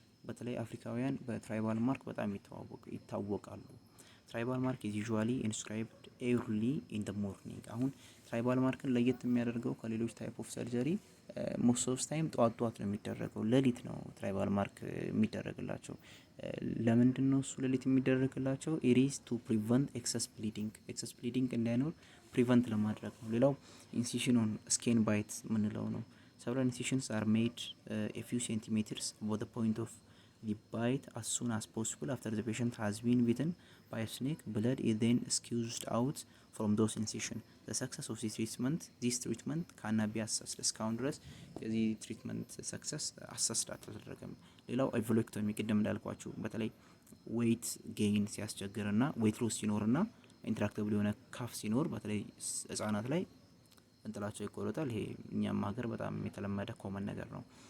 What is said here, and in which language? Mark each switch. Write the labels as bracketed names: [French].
[Amharic] በተለይ አፍሪካውያን በትራይባል ማርክ በጣም ይታወቃሉ። ትራይባል ማርክ [English] is usually inscribed early in the morning. [Amharic] አሁን ትራይባል ማርክን ለየት የሚያደርገው ከሌሎች ታይፕ ኦፍ ሰርጀሪ ሞስት ኦፍ ታይም ጠዋት ነው የሚደረገው። ሌሊት ነው ትራይባል ማርክ የሚደረግላቸው። ለምንድን ነው እሱ ሌሊት የሚደረግላቸው? [English] it is to prevent excess bleeding [Amharic] እንዳይኖር ፕሪቨንት ለማድረግ ነው። ሌላው ኢንሲዥን ኦን ስኬን ባይት ምንለው ነው። [English] several incisions are made a few centimeters above the point of the bite as soon as possible after the patient has been bitten by a snake. Blood is then squeezed out from those incisions. The success of this treatment cannot be assessed. [Amharic] እስካሁን ድረስ የዚህ ትሪትመንት ሰክሰስ አሰስድ አልተደረገም። ሌላው ኦቭሎክቶሚ ቅድም እንዳልኳችሁ በተለይ ዌይት ጌይን ሲያስቸግርና ዌይት ሎስ ሲኖርና ኢንትራክተብል የሆነ ካፍ ሲኖር በተለይ ህጻናት ላይ እንጥላቸው ይቆረጣል። ይሄ እኛም ሀገር በጣም የተለመደ ኮመን ነገር ነው።